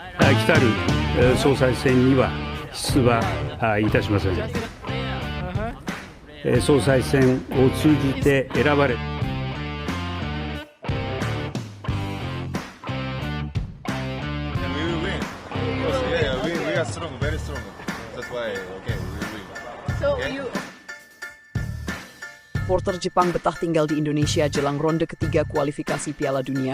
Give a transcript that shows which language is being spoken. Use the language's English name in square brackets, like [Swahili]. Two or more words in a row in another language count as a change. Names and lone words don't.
[Japanese] 来たる総裁選には出馬いたしません。総裁選を通じて選ばれ [Indonesian] Supporter Jepang betah tinggal di Indonesia jelang ronde ketiga kualifikasi Piala Dunia.